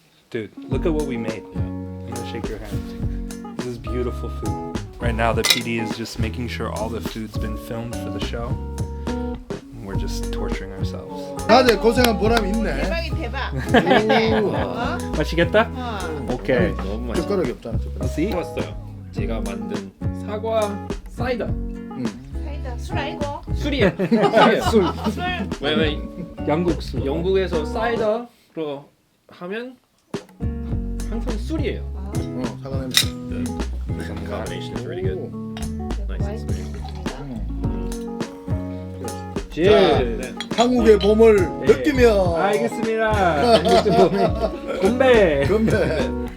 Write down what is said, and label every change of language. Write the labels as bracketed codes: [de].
[en] Dude, look at what we made. I'm gonna shake your hand. This is beautiful food. Right now, the PD is just making sure all the food's been filmed for the show. We're just torturing ourselves. [ko] 다들 고생한 보람이 있네. 대박이 대박. 어? 맛있겠다? 어. 오케이. 너무 맛있어. 젓가락이 없잖아. 젓가락. [en] See? [ko] 왔어요. 제가 만든 사과 사이다. 사이다 술 아니고? 술이에요. 술이에요. 술. 술. 왜냐면 영국 술. 영국에서 사이다로 하면 항상 술이에요. 사과 냄새. [en] The combination is really good. Nice. It's really good. [ko] 자, 네. 한국의 봄을 느끼며. 알겠습니다. 건배. 건배.